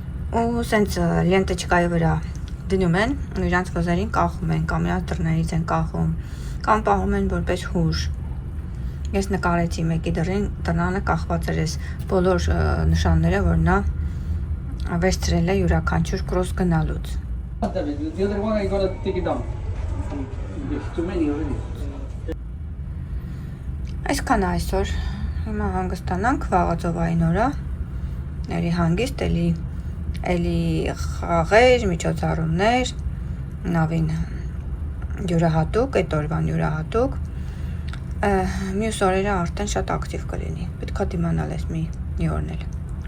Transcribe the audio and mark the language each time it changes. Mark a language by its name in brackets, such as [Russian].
[Armenian] ու սենց լենտեչկայի վրա դնում են, ու իրանց վզերին կախում են, կամ իրանց դռներից են կախում, կամ պահում են որպես հուշ։ Ես նկարեցի մեկի դռանը կախված էր այս բոլոր նշանները, որ նա վերցրել է յուրաքանչյուր կրուզ գնալուց։ [English] The other one I gotta take it down. There's too many already. [Armenian] Այսքան այսօր, հիմա հանգստանանք վաղածովային օրը, երի հանգիստ, էլի խաղեր, միջոցառումներ, նավին յուրահատուկ, այդ օրվան յուրահատուկ, մյուս օրերը արդեն շատ ակտիվ կլինի, պետք է դիմանալ ես մի օրն էլ։